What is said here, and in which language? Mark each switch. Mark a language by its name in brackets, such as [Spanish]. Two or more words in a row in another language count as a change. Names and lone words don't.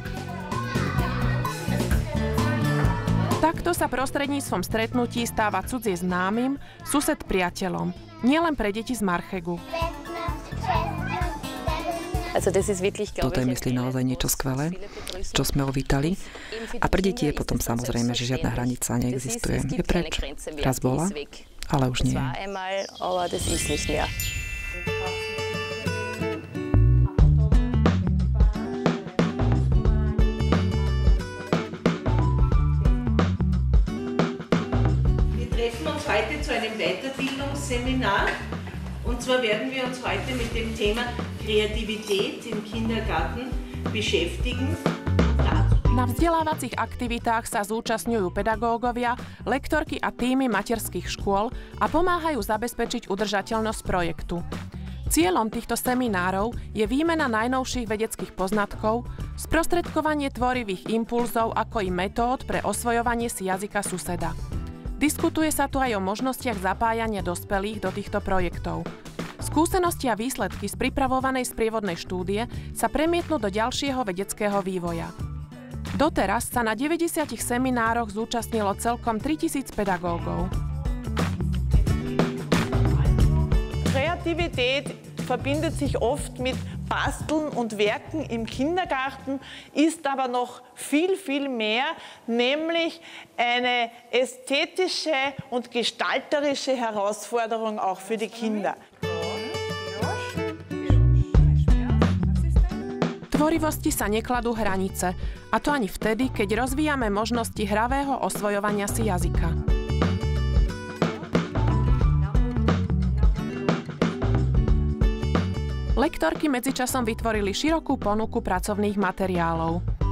[Slovak] Takto sa prostredníctvom stretnutí stáva cudzie známym, sused priateľom. Nielen pre deti z Marchegu. Toto je, myslím, naozaj niečo skvelé, čo sme uvítali. A pre deti je potom samozrejme, že žiadna hranica neexistuje. Je preč. Raz bola, ale už nie. [German] Heute zu einem Weiterbildungsseminar. Und zwar werden wir uns heute mit dem Thema Kreativität im Kindergarten beschäftigen. [Slovak] Na vzdelávacích aktivitách sa zúčastňujú pedagógovia, lektorky a tímy materských škôl a pomáhajú zabezpečiť udržateľnosť projektu. Cieľom týchto seminárov je výmena najnovších vedeckých poznatkov, sprostredkovanie tvorivých impulzov ako i metód pre osvojovanie si jazyka suseda. Diskutuje sa tu aj o možnostiach zapájania dospelých do týchto projektov. Skúsenosti a výsledky z pripravovanej sprievodnej štúdie sa premietnú do ďalšieho vedeckého vývoja. Doteraz sa na 90 seminároch zúčastnilo celkom 3000 pedagógov. [German] Kreativität verbindet sich oft mit Basteln und Werken im Kindergarten, ist aber noch viel, viel mehr, nämlich eine ästhetische und gestalterische Herausforderung auch für die Kinder. [Slovak] Tvorivosti sa nekladú hranice, a to ani vtedy, keď rozvíjame možnosti hravého osvojovania si jazyka. Lektorky medzičasom vytvorili širokú ponuku pracovných materiálov.